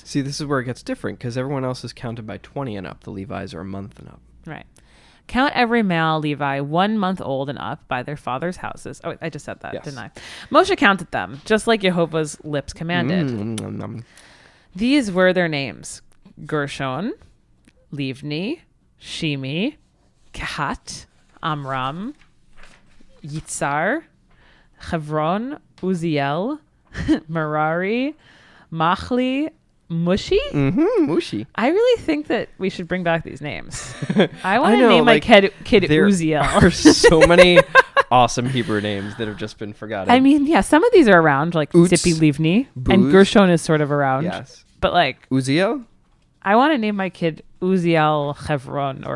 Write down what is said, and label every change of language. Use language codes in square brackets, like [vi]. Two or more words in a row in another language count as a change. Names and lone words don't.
[en] See, this is where it gets different, because everyone else is counted by 20 and up. The Levi's are a month and up. Right. Count every male Levi 1 month old and up by their fathers' houses. Oh, I just said that, didn't I? Moshe counted them, just like Yehovah's lips commanded. These were their names: Gershon, Livni, Shimi, Kehat, Amram, Yitzhar, Hebron, Uziel, Merari, Machli, Mushi? Mushi. I really think that we should bring back these names. I want to name my kid Uziel. There are so many awesome Hebrew names that have just been forgotten. I mean, yeah, some of these are around, like Utz, Zippy Livni, Booz. and Gershon is sort of around. Yes. But like Uziel? I want to name my kid Uziel, Hebron, or Yitzhar.